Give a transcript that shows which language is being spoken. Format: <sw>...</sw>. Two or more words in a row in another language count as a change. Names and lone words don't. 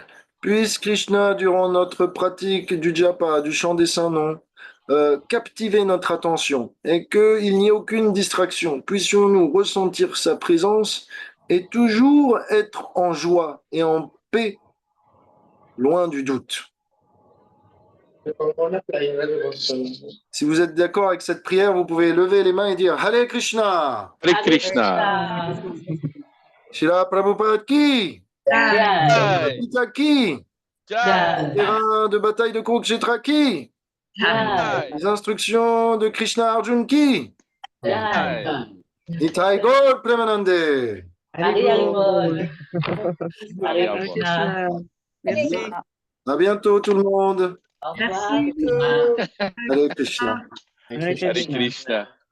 <fr>Puisse Krishna, durant notre pratique du japa, du chant des saints noms, captiver notre attention et qu'il n'y ait aucune distraction. Puissions-nous ressentir sa présence et toujours être en joie et en paix, loin du doute. Si vous êtes d'accord avec cette prière, vous pouvez lever les mains et dire Hare Krishna.</fr> <sa>Hare Krishna.</sa> <hi>Srila Prabhupada ki. Jai. Gita ki. Jai.</hi> <fr>Terrain de bataille de Kurukshetra ki.</fr> <hi>Jai.</hi> <fr>Les instructions de Krishna Arjun ki.</fr> <hi>Jai.</hi> <bn>Nitai Gaur Premanande.</bn> <sa>Hare Krishna.</sa> <fr>Merci. À bientôt tout le monde. Au Merci. revoir.</fr> <sa>Hare Krishna. Hare Hare Krishna.</sa>